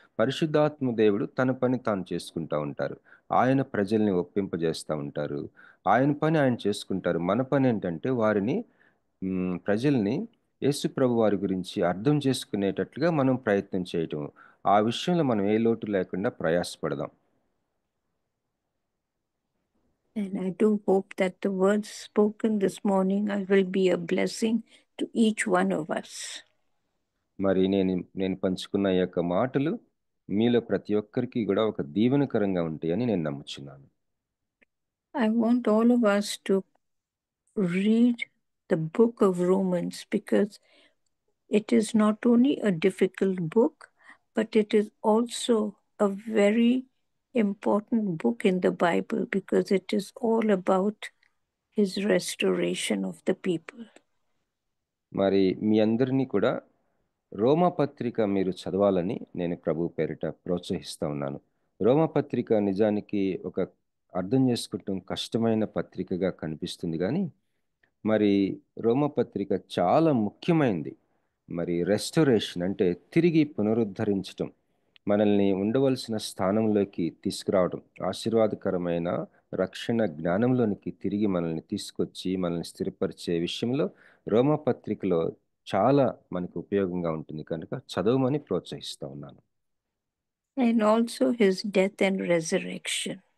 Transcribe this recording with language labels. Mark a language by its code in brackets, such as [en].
[te] పరిశుద్ధాత్మ దేవుడు తన పని తాను చేసుకుంటూ ఉంటారు. ఆయన ప్రజల్ని ఒప్పింపజేస్తూ ఉంటారు. ఆయన పని ఆయన చేసుకుంటారు. మన పని ఏంటంటే వారిని ప్రజల్ని యేసు ప్రభు వారి గురించి అర్థం చేసుకునేటట్లుగా మనం ప్రయత్నం చేయటం. ఆ విషయంలో మనం ఏ లోటు లేకుండా ప్రయాసపడదాం. [en] And I do hope that the words spoken this morning will be a blessing to each one of us. [te] మరి నేను పంచుకున్న ఈ యొక్క మాటలు మీలో ప్రతి ఒక్కరికి కూడా ఒక దీవెనకరంగా ఉంటాయని నేను నమ్ముచున్నాను. [en] I want all of us to read the book of Romans, because it is not only a difficult book, but it is also a very important book in the Bible, because it is all about his restoration of the people. [te] మరి మీ అందరినీ కూడా రోమాపత్రిక మీరు చదవాలని నేను ప్రభు పేరిట ప్రోత్సహిస్తూ ఉన్నాను. రోమాపత్రిక నిజానికి ఒక అర్థం చేసుకుంటాం కష్టమైన పత్రికగా కనిపిస్తుంది, కానీ మరి రోమపత్రిక చాలా ముఖ్యమైనది. మరి రెస్టోరేషన్ అంటే తిరిగి పునరుద్ధరించటం, మనల్ని ఉండవలసిన స్థానంలోకి తీసుకురావడం, ఆశీర్వాదకరమైన రక్షణ జ్ఞానంలోనికి తిరిగి మనల్ని తీసుకొచ్చి మనల్ని స్థిరపరిచే విషయంలో రోమపత్రికలో చాలా మనకు ఉపయోగంగా ఉంటుంది కనుక చదవమని ప్రోత్సహిస్తూ ఉన్నాను. [en] And also his death and resurrection.